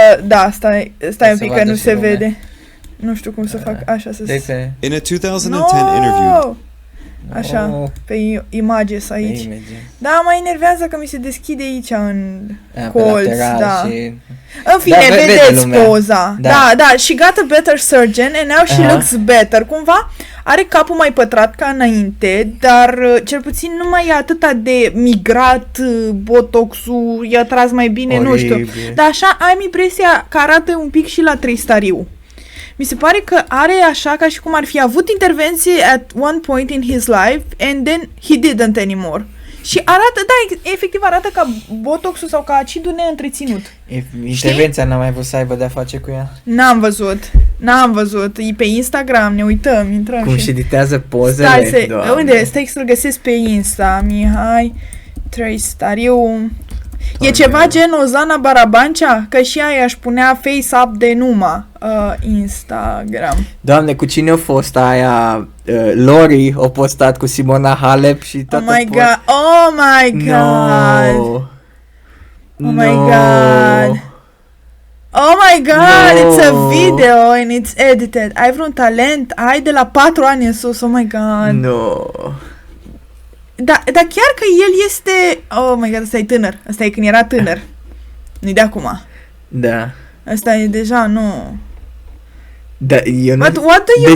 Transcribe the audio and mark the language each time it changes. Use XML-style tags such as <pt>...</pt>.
<ro>Da, stai un pic că nu se vede. Nu știu cum să fac așa să se...</ro> <en>In a 2010 interview.</en> <ro>Așa, pe Images aici. Da, mă enervează că mi se deschide aici în colț, da. În fine, vedeți poza.</ro> <en>Da, she got a better surgeon and now she looks better.</en> <ro>Cumva are capul mai pătrat ca înainte, dar cel puțin nu mai e atâta de migrat, botoxul i-a tras mai bine, nu știu. Dar așa am impresia că arată un pic și la Tristariu. Mi se pare că are așa ca și cum ar fi avut intervenție</ro> <en>at one point in his life and then he didn't anymore.</en> <ro>Și arată, efectiv arată ca botoxul sau ca acidul neîntreținut. Intervenția n-am mai vrut să aibă de-a face cu ea? N-am văzut. E pe Instagram, ne uităm, intrăm. Cum și editează pozele? Unde? Stai să-l găsesc pe Insta, Mihai Tristariu. E ceva gen Ozana Barabancea? Că și ea își punea face-up de Numa Instagram. Doamne, cu cine a fost aia? Lori a postat cu Simona Halep și toată</ro> <en>Oh my god! Oh my god! No. Oh my god! Oh my god! No. It's a video and it's edited.</en> <ro>Ai vreun talent? Ai de la 4 ani în sus.</ro> <en>Oh my god!</en> <ro>No. Dar chiar că el este...</ro> <en>Oh my god,</en> <ro>ăsta e tânăr. Ăsta e când era tânăr. Nu-i de acum. Da. Ăsta e deja, nu... Da, eu nu...</ro> <en>But what do you</en>